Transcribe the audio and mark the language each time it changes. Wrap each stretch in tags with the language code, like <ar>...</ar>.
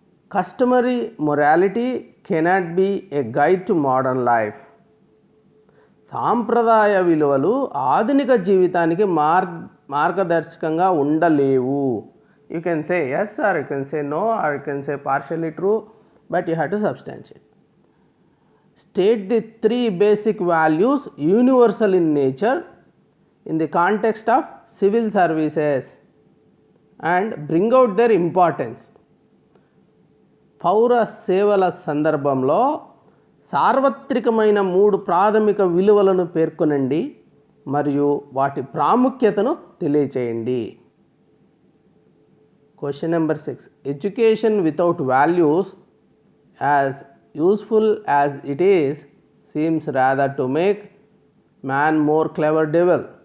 <en>Customary morality cannot be a guide to modern life.</en> <te>సాంప్రదాయ విలువలు ఆధునిక జీవితానికి మార్గదర్శకంగా ఉండలేవు.</te> <en>You can say yes or you can say no or you can say partially true, but you have to substantiate. State the 3 basic values universal in nature in the context of civil services and bring out their importance.</en> <te>పౌర సేవల సందర్భంలో సార్వత్రికమైన 3 ప్రాథమిక విలువలను పేర్కొనండి మరియు వాటి ప్రాముఖ్యతను తెలియచేయండి.</te> <en>Question number 6. Education without values, as useful as it is, seems rather to make man more clever devil.</en>